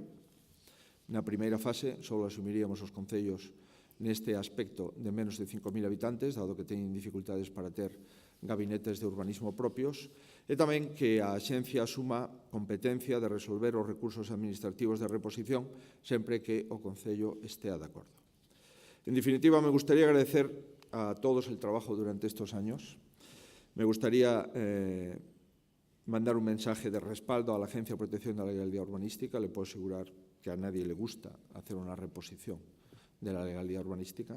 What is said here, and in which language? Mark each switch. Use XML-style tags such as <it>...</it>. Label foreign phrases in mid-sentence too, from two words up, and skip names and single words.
<gl>Na primeira fase, só asumiríamos os concellos neste aspecto de menos de 5.000 habitantes, dado que teñen dificultades para ter gabinetes de urbanismo propios, e tamén que a Axencia asuma competencia de resolver os recursos administrativos de reposición sempre que o concello estea de acordo.</gl> <es>En definitiva, me gustaría agradecer a todos el trabajo durante estos años. Me gustaría mandar un mensaje de respaldo a la Agencia de Protección de la Legalidad Urbanística. Le puedo asegurar que a nadie le gusta hacer una reposición de la legalidad urbanística.</es>